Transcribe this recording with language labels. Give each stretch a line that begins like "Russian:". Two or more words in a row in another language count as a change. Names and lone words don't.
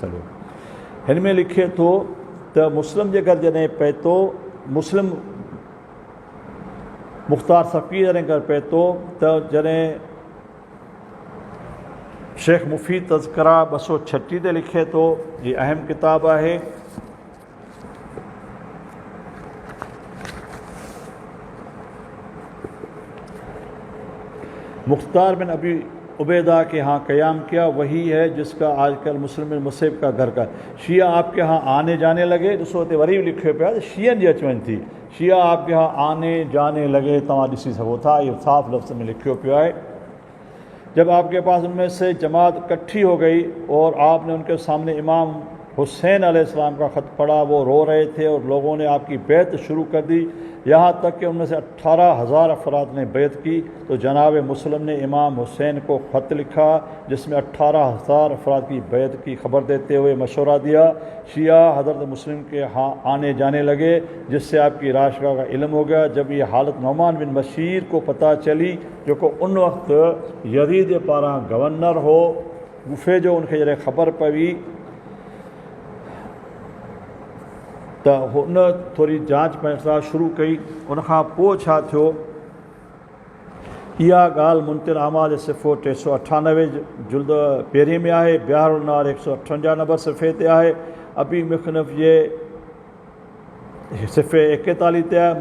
Sindhi: हलियो, हिन में लिखे थो त मुस्लिम जे घर जॾहिं पहुतो, मुस्लिम मुख़्तार सफ़ी जॾहिं घर पहुतो त जॾहिं शेख मुफ़ीद तज़किरा 236 ते लिखे थो, जी अहम किताब आहे।
Hindi: मुख्तार बिन अबी उबैदा के यहाँ क़याम किया, वही है जिसका आजकल मुस्लिम मुसैब का घर का शिया आपके यहाँ आने जाने लगे।
Sindhi: ॾिसो हिते वरी बि लिखियो पियो आहे शियनि जी अचवञ थी,
Hindi: शिया आपके यहाँ आने जाने लगे,
Sindhi: तव्हां ॾिसी सघो था, इहो साफ़ लफ़्ज़ में लिखियो पियो आहे।
Hindi: जब आपके पास उनमें से जमात इकट्ठी हो गई और आपने उनके सामने इमाम हुसैन अलैहिस्सलाम का ख़त पढ़ा, वो रो रहे थे और लोगों ने आपकी बैत शुरू कर दी, यहाँ तक कि उनमें से 18,000 अफराद ने बैत की। तो जनाब मुस्लिम ने इमाम हुसैन को ख़त लिखा जिसमें 18,000 अफराद की बैत की खबर देते हुए मशवरा दिया। शिया हज़रत मुस्लिम के यहाँ आने जाने लगे, जिससे आपकी राशगा का इल्म हो गया। जब ये हालत नौमान बिन बशीर को पता चली,
Sindhi: जो को उन वक्त यज़ीद जे पारां गवर्नर हो गुफ़े जो, उनखे जॾहिं ख़बर पई त हुन थोरी जांच पड़ताल शुरू कई। उनखां पोइ छा थियो, इहा ॻाल्हि मुंतिल आमाल जे सिफ़ो 398 जुल्द पहिरीं में आहे, बिहारुल नार 158 नंबर सिफ़े ते आहे, अबी मुख़नफ़ जे सिफ़े 41 ते आहे।